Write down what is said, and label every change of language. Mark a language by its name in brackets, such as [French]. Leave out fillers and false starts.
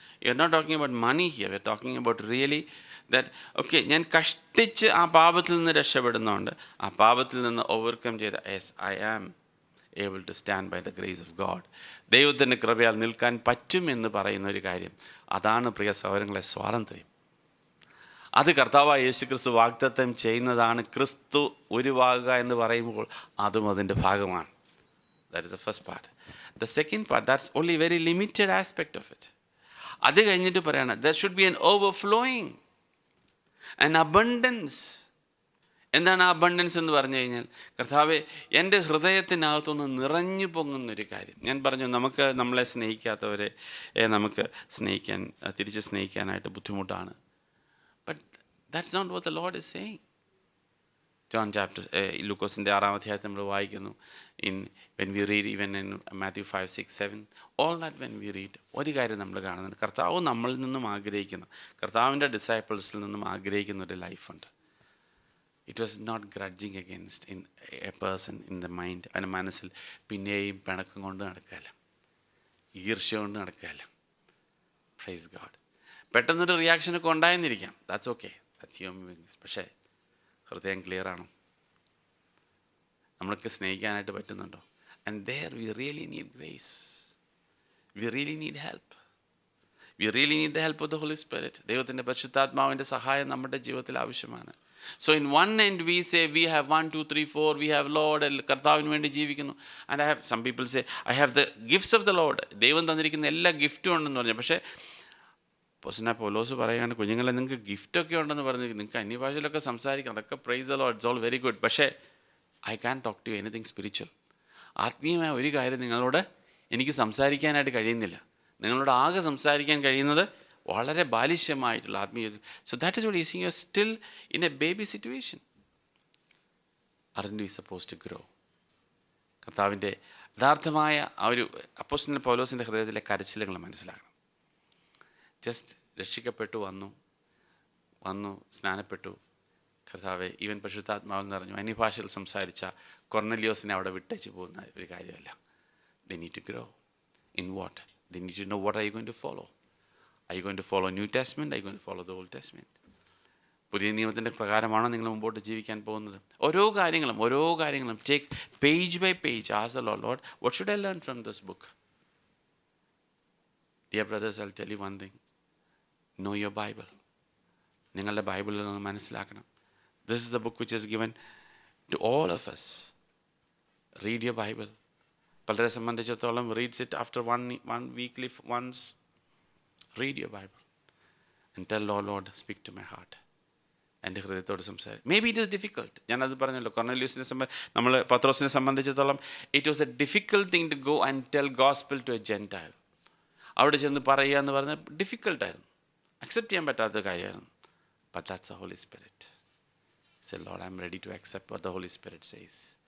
[English] you are not talking about money here, we are talking about really that okay, [Malayalam] ഞാൻ കഷ്ടിച്ച് ആ പാപത്തിൽ നിന്ന് രക്ഷപ്പെടുന്നുണ്ട്, ആ പാപത്തിൽ നിന്ന് ഓവർകം ചെയ്ത [English] Yes I am able to stand by the grace of God. [Malayalam] ദൈവത്തിൻ്റെ കൃപയാൽ നിൽക്കാൻ പറ്റുമെന്ന് പറയുന്ന ഒരു കാര്യം, അതാണ് പ്രിയ സഹോദരങ്ങളെ സ്വാതന്ത്ര്യം. അത് കർത്താവായ യേശുക്രിസ്തു വാഗ്ദത്തം ചെയ്യുന്നതാണ്. ക്രിസ്തു ഉരുവാകുക എന്ന് പറയുമ്പോൾ അതും അതിൻ്റെ ഭാഗമാണ്. [English] That is the first part. The second part, that's only very limited aspect of it. [Malayalam] അത് കഴിഞ്ഞിട്ട് പറയാണ്, [English] there should be an overflowing, an abundance. [Malayalam] എന്താണ് ആ അബണ്ടൻസ് എന്ന് പറഞ്ഞു കഴിഞ്ഞാൽ, കർത്താവെ എൻ്റെ ഹൃദയത്തിനകത്തുനിന്ന് നിറഞ്ഞു പൊങ്ങുന്നൊരു കാര്യം. ഞാൻ പറഞ്ഞു, നമ്മളെ സ്നേഹിക്കാത്തവരെ നമുക്ക് തിരിച്ച് സ്നേഹിക്കാനായിട്ട് ബുദ്ധിമുട്ടാണ്. [English] But that's not what the Lord is saying. [Malayalam] John chapter ലൂക്കോസിൻ്റെ 6-ാം അധ്യായത്തിൽ നമ്മൾ വായിക്കുന്നു, [English] when we read even in Matthew 5, 6, 7, all that when we read, [Malayalam] ഒരു കാര്യം നമ്മൾ കാണുന്നുണ്ട്, കർത്താവ് നമ്മളിൽ നിന്നും ആഗ്രഹിക്കുന്ന, കർത്താവിൻ്റെ ഡിസൈപ്പിൾസിൽ നിന്നും ആഗ്രഹിക്കുന്ന ഒരു ലൈഫുണ്ട്. [English] It was not grudging against in a person in the mind. [Malayalam] അവൻ്റെ മനസ്സിൽ പിന്നെയും പിണക്കം കൊണ്ട് നടക്കുകയല്ല, ഈർഷ്യ കൊണ്ട് നടക്കുകയല്ല. [English] Praise God. [Malayalam] പെട്ടെന്നൊരു റിയാക്ഷനൊക്കെ ഉണ്ടായെന്നിരിക്കാം, [English] That's okay, that's human beings. [Malayalam] പക്ഷേ ഹൃദയം ക്ലിയറാണോ? നമ്മൾക്ക് സ്നേഹിക്കാനായിട്ട് പറ്റുന്നുണ്ടോ? [English] And there we really need grace. We really need help. We really need the help of the Holy Spirit. [Malayalam] ദൈവത്തിൻ്റെ പരിശുദ്ധാത്മാവിൻ്റെ സഹായം നമ്മുടെ ജീവിതത്തിൽ ആവശ്യമാണ്. [English] So in one end we say we have 1, 2, 3, 4, we have Lord, [Malayalam] കർത്താവിന് വേണ്ടി ജീവിക്കുന്നു. [English] And some people say I have the gifts of the Lord. [Malayalam] ദൈവം തന്നിരിക്കുന്ന എല്ലാ ഗിഫ്റ്റും ഉണ്ടെന്ന് പറഞ്ഞു. പക്ഷേ അപ്പോസ്തലനായ പൗലോസ് പറയുകയാണ്, കുഞ്ഞുങ്ങളെ നിങ്ങൾക്ക് ഗിഫ്റ്റൊക്കെ ഉണ്ടെന്ന് പറഞ്ഞു, നിങ്ങൾക്ക് അന്യഭാഷയിലൊക്കെ സംസാരിക്കാം, അതൊക്കെ praise the Lord, [English] It's all very good. [Malayalam] പക്ഷേ [English] I can talk to anything spiritual. [Malayalam] ആത്മീയമായ ഒരു കാര്യം നിങ്ങളോട് എനിക്ക് സംസാരിക്കാനായിട്ട് കഴിയുന്നില്ല. നിങ്ങളോട് ആകെ സംസാരിക്കാൻ കഴിയുന്നത് വളരെ ബാലിശ്യമായിട്ടുള്ള ആത്മീയ. [English] So that is what is you are still in a baby situation. Aren't we suppose to grow? [Malayalam] കർത്താവിൻ്റെ യഥാർത്ഥമായ ആ ഒരു അപ്പോസ്തലൻ പൗലോസിൻ്റെ ഹൃദയത്തിലെ കരച്ചിലുകൾ മനസ്സിലാക്കണം. ജസ്റ്റ് രക്ഷിക്കപ്പെട്ടു, വന്നു സ്നാനപ്പെട്ടു, കർത്താവെ ഈവൻ പരിശുദ്ധാത്മാവിൽ നിറഞ്ഞു, അന്യഭാഷയിൽ സംസാരിച്ച കൊർന്നലിയോസിനെ അവിടെ വിട്ടേച്ച് പോകുന്ന ഒരു കാര്യമല്ല. [English] They need to grow. In what? They need to know what are you going to follow. Are you going to follow New Testament? Are you going to follow the Old Testament? [Malayalam] പുതിയ നിയമത്തിൻ്റെ പ്രകാരമാണോ നിങ്ങൾ മുമ്പോട്ട് ജീവിക്കാൻ പോകുന്നത്? ഓരോ കാര്യങ്ങളും [English] Take page by page. Ask the Lord, what should I learn from this book? Dear brothers, I'll tell you one thing. Know your Bible. [Malayalam] നിങ്ങളുടെ ബൈബിളിൽ നിന്ന് മനസ്സിലാക്കണം. [English] This is the book which is given to all of us. Read your Bible. [Malayalam] പലരെ സംബന്ധിച്ചിടത്തോളം [English] reads it after one weekly once. Read your Bible and tell Lord, speak to my heart. [Malayalam] എൻ്റെ ഹൃദയത്തോട് സംസാരിക്കും. [English] Maybe it is difficult. [Malayalam] ഞാനത് പറഞ്ഞല്ലോ, കൊർന്നലിയോസിനെ നമ്മൾ പത്രോസിനെ സംബന്ധിച്ചിടത്തോളം [English] It was a difficult thing to go and tell gospel to a gentile. [Malayalam] അവിടെ ചെന്ന് പറയുക എന്ന് പറഞ്ഞാൽ ഡിഫിക്കൽട്ടായിരുന്നു, അക്സെപ്റ്റ് ചെയ്യാൻ പറ്റാത്ത കാര്യമായിരുന്നു. [English] But that's a Holy Spirit. Say Lord, I am ready to accept what the Holy Spirit says.